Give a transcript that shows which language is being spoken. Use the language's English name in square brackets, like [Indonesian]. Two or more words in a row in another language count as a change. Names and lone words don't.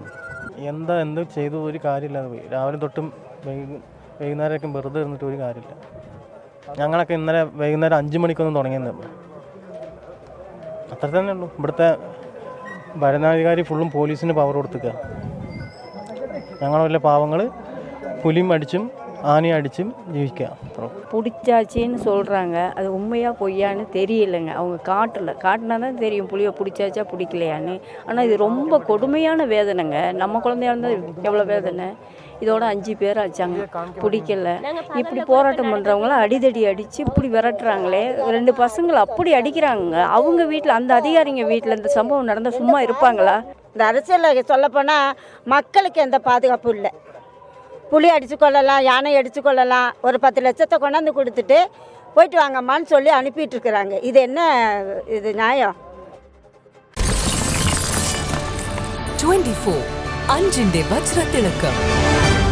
[Malayalam] എന്ത് ചെയ്തു ഒരു കാര്യമില്ലാതെ പോയി. രാവിലെ തൊട്ടും വൈകുന്നേരമൊക്കെ വെറുതെ ഇരുന്നിട്ട് ഒരു കാര്യമില്ല. ഞങ്ങളൊക്കെ ഇന്നലെ വൈകുന്നേരം 5 മണിക്കൊന്നും തുടങ്ങിയെന്ന്. അത്ര തന്നെ ഉള്ളൂ. ഇവിടുത്തെ ഭരണാധികാരി ഫുള്ളും പോലീസിന് പവർ കൊടുത്തുക. ഞങ്ങൾ വലിയ പാവങ്ങൾ [Tamil] புலியும் அடிச்சும் ஆணி அடிச்சும் ஜீவிக்கலாம். பிடிச்சாச்சின்னு சொல்கிறாங்க. அது உண்மையாக பொய்யான்னு தெரியலைங்க. அவங்க காட்டினா தான் தெரியும் புலியை பிடிச்சாச்சா பிடிக்கலையான்னு. ஆனால் இது ரொம்ப கொடுமையான வேதனைங்க. நம்ம குழந்தையா இருந்தால் எவ்வளோ வேதனை. இதோட 5 பேர் ஆச்சாங்க, பிடிக்கல. இப்படி போராட்டம் பண்ணுறவங்களாம் அடிதடி அடித்து இப்படி விரட்டுறாங்களே. 2 பசங்களை அப்படி அடிக்கிறாங்க. அவங்க வீட்டில், அந்த அதிகாரிங்க வீட்டில் இந்த சம்பவம் நடந்தால் சும்மா இருப்பாங்களா? இந்த அரசியலில் சொல்லப்போனால் மக்களுக்கு எந்த பாதுகாப்பும் இல்லை. புலி அடித்து கொள்ளலாம், யானை அடித்து கொள்ளலாம், ஒரு 10 லட்சத்தை கொண்டாந்து கொடுத்துட்டு போயிட்டு வாங்கம்மான்னு சொல்லி அனுப்பிட்டுருக்குறாங்க. இது என்ன இது நியாயம்? [Malayalam] 24 അഞ്ചിന്റെ വജ്രത്തിളക്കം.